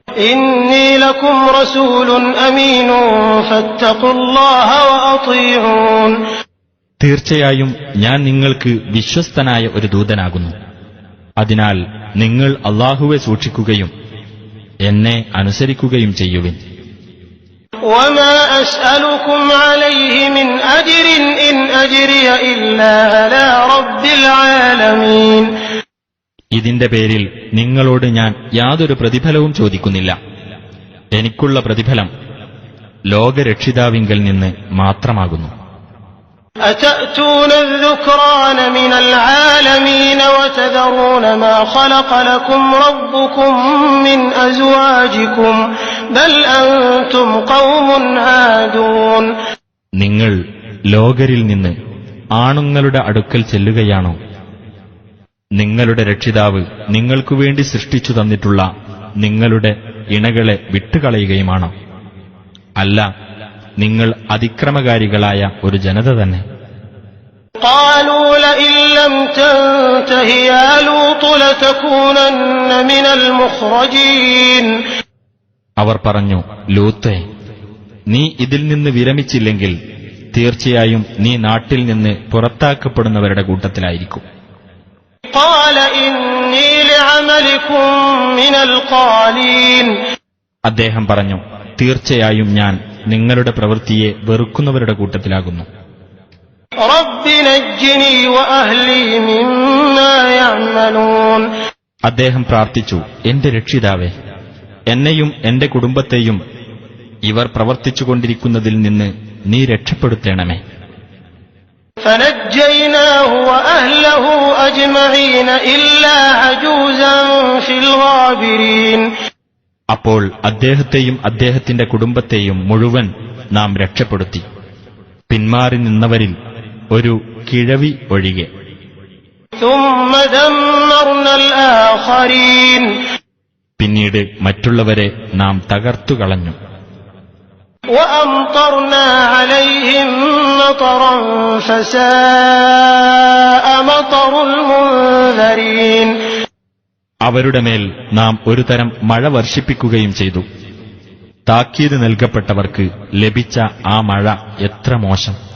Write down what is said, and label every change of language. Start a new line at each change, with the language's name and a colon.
Arabic: إِنِّي لَكُمْ رَسُولٌ أَمِينٌ فَاتَّقُوا اللَّهَ وَأَطِيعُونِ.
Malayalam: തീർച്ചയായും ഞാൻ നിങ്ങൾക്ക് വിശ്വസ്തനായ ഒരു ദൂതനാകുന്നു. അതിനാൽ നിങ്ങൾ അല്ലാഹുവെ സൂക്ഷിക്കുകയും എന്നെ അനുസരിക്കുകയും ചെയ്യുവിൻ.
Arabic: وما أسألكم عليه من أجر إن أجري إلا على رب العالمين.
Malayalam: ഇതിന്റെ പേരിൽ നിങ്ങളോട് ഞാൻ യാതൊരു പ്രതിഫലവും ചോദിക്കുന്നില്ല. എനിക്കുള്ള പ്രതിഫലം ലോകരക്ഷിതാവിങ്കൽ നിന്ന് മാത്രമാകുന്നു.
Arabic: أتأتون الذكران من العالمين وتذرون ما خلق لكم ربكم من أزواجكم بل أنتم قوم عادون.
Malayalam: നിങ്ങൾ ലോകരിൽ നിന്ന് ആണുങ്ങളുടെ അടുക്കൽ ചെല്ലുകയാണോ? നിങ്ങളുടെ രക്ഷിതാവ് നിങ്ങൾക്കുവേണ്ടി സൃഷ്ടിച്ചു തന്നിട്ടുള്ള നിങ്ങളുടെ ഇണകളെ വിട്ടുകളയുകയുമാണോ? അല്ല, നിങ്ങൾ അതിക്രമകാരികളായ ഒരു ജനത തന്നെ.
Arabic: قالوا لئن لم تنته يا لوط لتكونن من المخرجين.
Malayalam: അവർ പറഞ്ഞു, ലൂത്തേ, നീ ഇതിൽ നിന്ന് വിരമിച്ചില്ലെങ്കിൽ തീർച്ചയായും നീ നാട്ടിൽ നിന്ന് പുറത്താക്കപ്പെടുന്നവരുടെ കൂട്ടത്തിലായിരിക്കും.
Arabic: قال إني لعملكم من القالين.
Malayalam: അദ്ദേഹം പറഞ്ഞു, തീർച്ചയായും ഞാൻ നിങ്ങളുടെ പ്രവൃത്തിയെ വെറുക്കുന്നവരുടെ കൂട്ടത്തിലാകുന്നു.
Arabic: رب نجني وأهلي مما يعملون.
Malayalam: അദ്ദേഹം പ്രാർത്ഥിച്ചു, എന്റെ രക്ഷിതാവേ, എന്നെയും എന്റെ കുടുംബത്തെയും ഇവർ പ്രവർത്തിച്ചുകൊണ്ടിരിക്കുന്നതിൽ നിന്ന് നീ രക്ഷപ്പെടുത്തേണമേ.
Arabic: فنجيناه وأهله أجمعين إلا عجوزا في الغابرين.
Malayalam: അപ്പോൾ അദ്ദേഹത്തെയും അദ്ദേഹത്തിന്റെ കുടുംബത്തെയും മുഴുവൻ നാം രക്ഷപ്പെടുത്തി, പിന്മാറി നിന്നവരിൽ ഒരു കിഴവി ഒഴികെ.
Arabic: ثم دمرنا الآخرين.
Malayalam: പിന്നീട് മറ്റുള്ളവരെ നാം തകർത്തുകളഞ്ഞു.
Arabic: وأمطرنا عليهم مطرا فساء مطر المنذرين.
Malayalam: അവരുടെ മേൽ നാം ഒരു തരം മഴ വർഷിപ്പിക്കുകയും ചെയ്തു. താക്കീത് നൽകപ്പെട്ടവർക്ക് ലഭിച്ച ആ മഴ എത്ര മോശം!